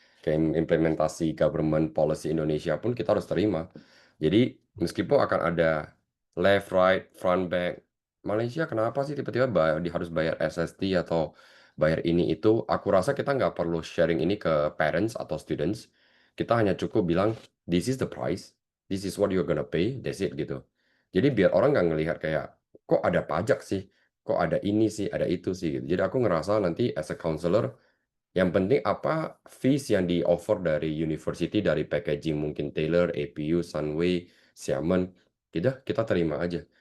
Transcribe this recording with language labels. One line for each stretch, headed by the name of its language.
Indonesian: Kayak implementasi
English: government policy
Indonesian: Indonesia pun kita harus terima. Jadi meskipun akan ada
English: left, right, front, back,
Indonesian: Malaysia kenapa sih tiba-tiba harus bayar SST atau bayar ini itu? Aku rasa kita nggak perlu sharing ini ke parents atau students. Kita hanya cukup bilang,
English: this is the price, this is what you're gonna pay, that's it gitu.
Indonesian: Jadi biar orang nggak ngelihat kayak, kok ada pajak sih, kok ada ini sih, ada itu sih gitu. Jadi aku ngerasa nanti
English: as a counselor,
Indonesian: yang penting apa fees yang di offer dari university, dari packaging mungkin Taylor, APU, Sunway, Xiamen, kita terima aja.